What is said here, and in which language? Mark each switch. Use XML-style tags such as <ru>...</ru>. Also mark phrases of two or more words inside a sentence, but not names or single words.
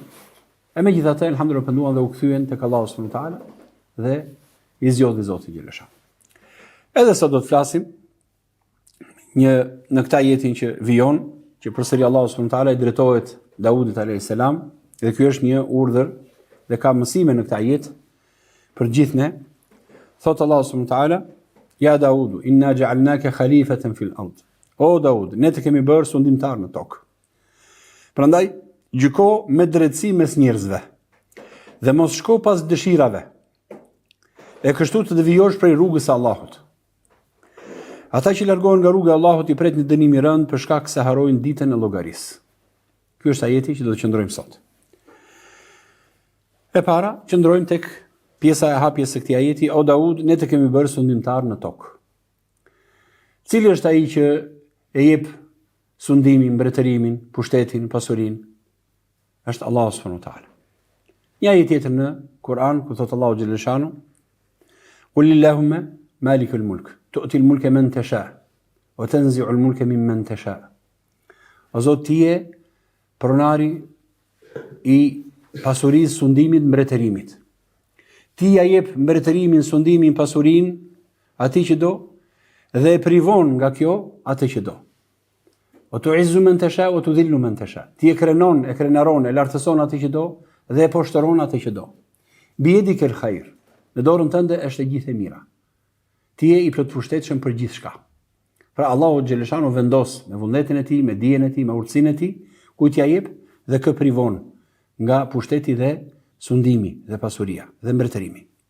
<sq>E megjithatë, elhamdulillah penduan dhe u kthyen tek Allahu</sq> <ar>سبحانه وتعالى</ar> <sq>dhe i zgjodhi Zoti xhelesha. Edhe sot do të flasim në këtë jetin që vijon, që përsëri Allahu</sq> <ar>سبحانه وتعالى</ar> <sq>i drejtohet Daudit</sq> <ar>عليه السلام,</ar> <sq>dhe ky është një urdhër dhe ka mësime në këtë jet për gjithë ne.</sq> <ar>Thot Allahu سبحانه وتعالى يا داود إنا جعلناك خليفة في الأرض.</ar> <sq>O Daud, ne të kemi bërë sundimtar në tokë. Prandaj, gjyko me drejtësi mes njerëzve dhe mos shko pas dëshirave. E kështu të devijosh prej rrugës së Allahut. Ata që largohen nga rruga e Allahut i pret një dënim i rënd për shkak se harrojnë ditën e llogarisë. Ky është ajeti që do të qëndrojmë sot. E para, qëndrojmë tek pjesa e hapjes së këtij ajeti: O Daud, ne të kemi bërë sundimtar në tokë. Cili është ai që e jep sundimin, mbretërimin, pushtetin, pasurinë? Është Allahu</sq> <ar>سبحانه وتعالى.</ar> <sq>Një ajet tjetër në Kur'an ku thot Allahu</sq> <ar>جل شأنه: "قل اللهم مالك الملك تؤتي الملك من تشاء وتنزع الملك ممن تشاء."</ar> <sq>O Zot, ti je pronari i pasurisë, sundimit, mbretërimit. Ti ja jep mbretërimin, sundimin, pasurinë atij që do dhe e privon nga kjo atë që do.</sq> <ar>O تعز من تشاء وتذل من تشاء.</ar> <sq>Ti e krenaron, e lartëson atë që do dhe e poshtëron atë që do.</sq> <ar>بيدك الخير.</ar> <sq>Në dorën tënde është e gjithë e mira. Ti je i plot pushtetshëm për gjithçka. Pra Allahu xhaleshanu vendos me vullnetin e tij, me dijen e tij, me urtësinë e tij, kujt ja jep dhe kë privon nga pushteti dhe sundimi dhe pasuria dhe mbretërimi.</sq>